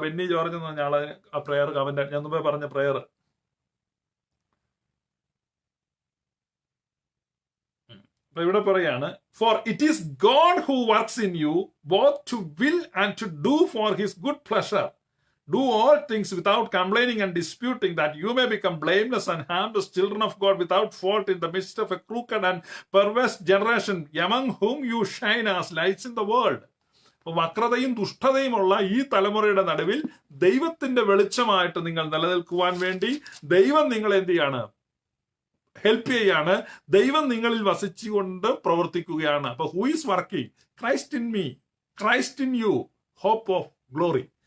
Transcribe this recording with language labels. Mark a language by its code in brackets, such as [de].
[ml] Benny George എന്ന് പറഞ്ഞ ആളെ ആ പ്രെയർ കമന്റ്, ഞാൻ മുമ്പേ പറഞ്ഞ പ്രെയർ. അപ്പൊ ഇവിടെ പറയാണ്, [en] For it is God who works in you both to will and to do for his good pleasure. Do all things without complaining and disputing, that you may become blameless and harmless children of God without fault in the midst of a crooked and perverse generation, among whom you shine as lights in the world. [ml] വക്രതയും ദുഷ്ടതയുമുള്ള ഈ തലമുറയുടെ നടുവിൽ ദൈവത്തിന്റെ വെളിച്ചമായിട്ട് നിങ്ങൾ നിലനിൽക്കുവാൻ വേണ്ടി ദൈവം നിങ്ങളെ എന്ത് ചെയ്യാണ്? ഹെൽപ്പ് ചെയ്യാണ്. ദൈവം നിങ്ങളിൽ വസിച്ചുകൊണ്ട് പ്രവർത്തിക്കുകയാണ്. അപ്പൊ [en] Who is working? Christ in me, Christ in you, hope of glory.